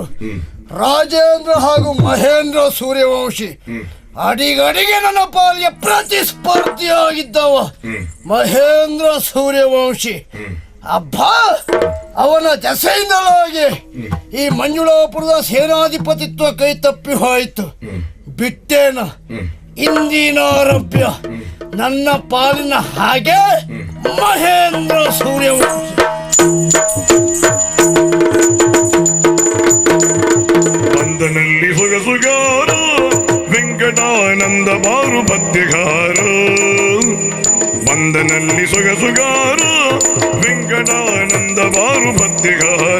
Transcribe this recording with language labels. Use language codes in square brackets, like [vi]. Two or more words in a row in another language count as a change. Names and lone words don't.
[kn] ರಾಜೇಂದ್ರ ಹಾಗೂ ಮಹೇಂದ್ರ ಸೂರ್ಯವಂಶಿ ಅಡಿಗಡಿಗೆ ನನ್ನ ಪಾಲಿಗೆ ಪ್ರತಿಸ್ಪರ್ಧಿಯಾಗಿದ್ದವ ಮಹೇಂದ್ರ ಸೂರ್ಯವಂಶಿ. ಅಬ್ಬಾ, ಅವನ ದೆಸೆಯಿಂದಲಾಗಿ ಈ ಮಂಜುಳಾಪುರದ ಸೇನಾಧಿಪತಿತ್ವ ಕೈ ತಪ್ಪಿ ಹೋಯಿತು. ಬಿಟ್ಟೇನ ಇಂದಿನಾರಭ್ಯ ನನ್ನ ಪಾಲಿನ ಹಾಗೆ ಮಹೇಂದ್ರ ಸೂರ್ಯವಂಶಿ. ಬಂದನಲ್ಲಿ ಸೊಗಸುಗಾರ ವೆಂಕಟಾನಂದ ಬಾರು ಪದ್ಯಗಾರ. ಬಂದನಲ್ಲಿ ಸೊಗಸುಗಾರ ವೆಂಕಟಾನಂದ ಬಾರು ಪದ್ಯಗಾರ.